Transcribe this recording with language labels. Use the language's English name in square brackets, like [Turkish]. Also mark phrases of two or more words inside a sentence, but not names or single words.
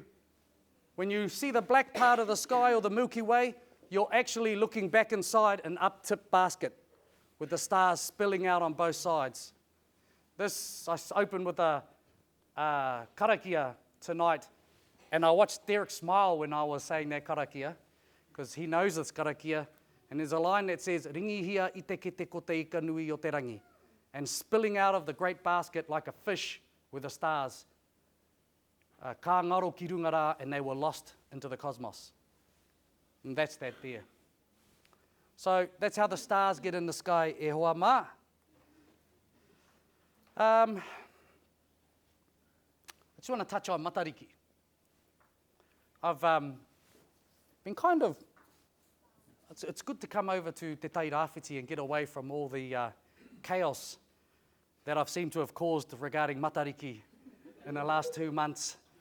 [English] When you see the black part of the sky or the Milky Way, you're actually looking back inside an up-tip basket with the stars spilling out on both sides. This, I opened with a karakia tonight, and I watched Derek smile when I was saying that karakia, because he knows this karakia, and there's a line that says, [Māori] Ringi hia I te kete ko te ika nui o te rangi, [English] and spilling out of the great basket like a fish with the stars. [Māori] Ka ngaro ki runga rā, [English] and they were lost into the cosmos. And that's that there. So that's how the stars get in the sky, [Māori] e hoa mā. [English] I just want to touch on matariki. I've been kind of, it's good to come over to Te Tai Rāwhiti and get away from all the chaos that I've seemed to have caused regarding matariki in the last 2 months.